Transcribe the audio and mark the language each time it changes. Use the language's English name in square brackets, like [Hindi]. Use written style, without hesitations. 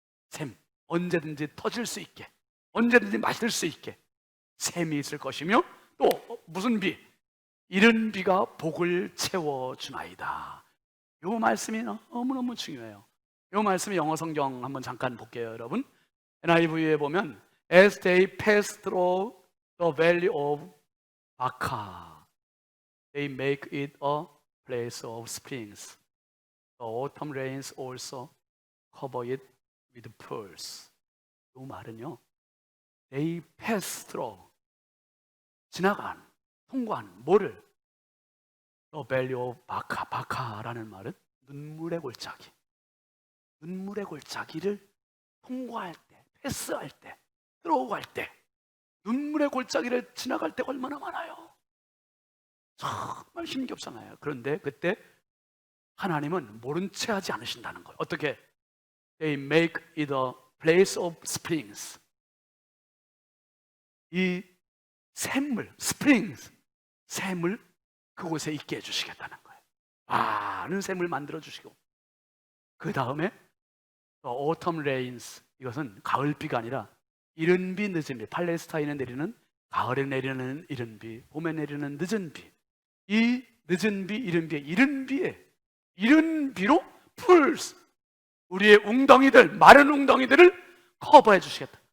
[Korean] 샘, 언제든지 터질 수 있게, 언제든지 마실 수 있게 샘이 있을 것이며, 또 무슨 비? 이른 비가 복을 채워주나이다. 이 말씀이 너무너무 중요해요. 이 말씀이 영어 성경 한번 잠깐 볼게요, 여러분. NIV에 보면 [English] As they pass through the valley of Baca, they make it a place of springs. The autumn rains also cover it with pearls. [Korean] 이 말은요, [English] they pass through, [Korean] 지나간, 통과한 뭐를? [English] The valley of Baca. [Korean] 바카라는 말은 눈물의 골짜기. 눈물의 골짜기를 통과할 때, 패스할 때, 들어갈 때, 눈물의 골짜기를 지나갈 때가 얼마나 많아요. 정말 힘겹잖아요. 그런데 그때 하나님은 모른 채 하지 않으신다는 거예요. 어떻게? [English] They make it a place of springs. [Korean] 이 샘물, springs, 샘을 그곳에 있게 해주시겠다는 거예요. 많은 샘을 만들어 주시고, 그 다음에 autumn rains, 이것은 가을비가 아니라 이른 비, 늦은 비, 팔레스타인에 내리는 가을에 내리는 이른 비, 봄에 내리는 늦은 비, 이 늦은 비, 이른 비, 이른 비로 풀스, 우리의 웅덩이들, 마른 웅덩이들을 커버해 주시겠다.